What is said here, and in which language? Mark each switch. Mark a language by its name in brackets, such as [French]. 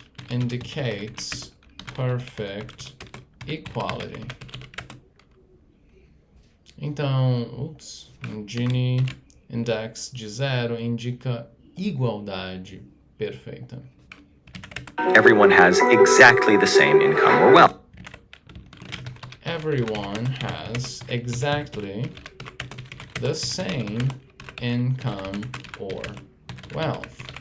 [English] Indicates perfect equality. [Portuguese] Então, um Gini index de 0 indica igualdade perfeita. [English] Everyone has exactly the same income or wealth. Everyone has exactly the same income or wealth.